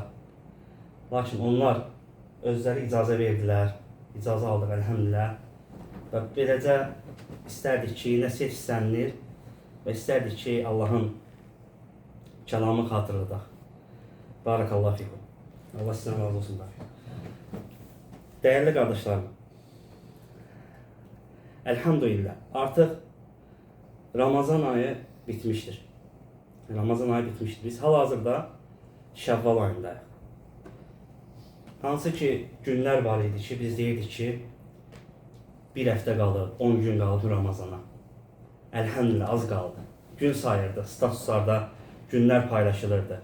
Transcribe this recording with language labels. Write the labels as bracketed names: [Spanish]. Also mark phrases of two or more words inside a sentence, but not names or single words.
[Azerbaijani] Lakin onlar özləri icazə verdilər, icazə aldıq, əlhəmdülillah. Və beləcə istərdik ki, nəsihət istənilir və istərdik ki, Allahın kəlamı xatırladaq. [Arabic] بارك الله فيكم. [Azerbaijani] Allah sizdən razı olsun. [Turkish] Değerli kardeşlerim, elhamdülillah artık Ramazan ayı bitmiştir. Ramazan ayı bitmiştir. [Azerbaijani] Biz hal-hazırda Şevval ayındayıq. Hansı ki günler var idi ki, biz deyirdik ki, bir həftə qalır, 10 gün qaldı Ramazana. Elhamdülillah az qaldı. Gün sayırdı, statuslarda günler paylaşılırdı.